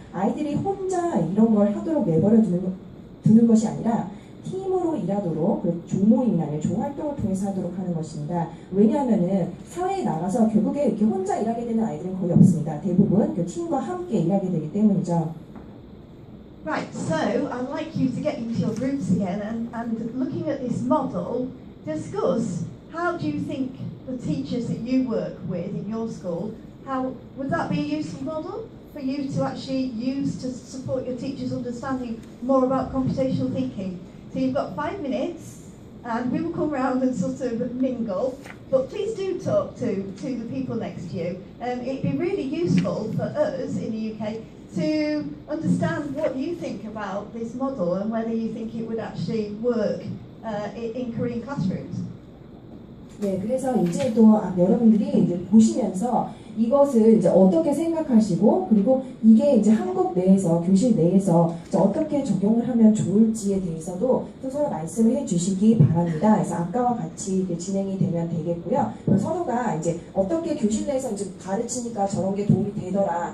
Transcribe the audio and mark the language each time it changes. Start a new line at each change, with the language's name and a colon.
Korean: 아이들이 혼자 이런 걸 하도록 내버려 두는 것이 아니라 팀으로 일하도록 그 조모임이나 조활동을 통해서 하도록 하는 것입니다. 왜냐하면은 사회에 나가서 결국에 이렇게 혼자 일하게 되는 아이들은 거의 없습니다. 대부분 그 팀과 함께 일하게 되기 때문이죠.
English: Right, so I'd like you to get into your groups again and looking at this model, discuss how do you think the teachers that you work with in your school, how would that be a useful model for you to actually use to support your teachers understanding more about computational thinking? So you've got 5 minutes and we will come around and sort of mingle, but please do talk to the people next to you. It'd be really useful for us in the UK to understand what you think about this model and whether you think it would actually work in Korean classrooms.
Korean: 네, 그래서 이제 또 여러분들이 이제 보시면서 이것을 이제 어떻게 생각하시고 그리고 이게 이제 한국 내에서 교실 내에서 이제 어떻게 적용을 하면 좋을지에 대해서도 또 서로 말씀을 해주시기 바랍니다. 그래서 아까와 같이 이렇게 진행이 되면 되겠고요. 서로가 이제 어떻게 교실 내에서 이제 가르치니까 저런 게 도움이 되더라.